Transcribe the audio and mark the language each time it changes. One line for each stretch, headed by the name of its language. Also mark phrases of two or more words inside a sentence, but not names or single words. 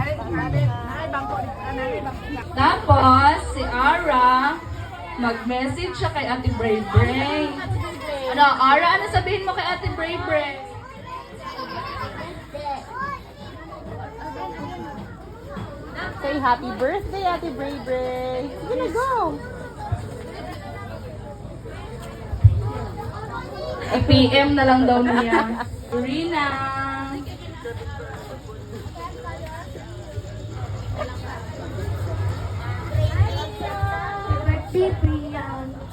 Filipino: Tapos, si Ara, mag-message siya kay Ate Bray Bray. Ano, Ara, ano sabihin mo kay Ate Bray Bray?
English: Say happy birthday, Ate Bray Bray.
Filipino: Sige na, go. I-PM na lang daw niya. Rina.
English: Birthday, Brian!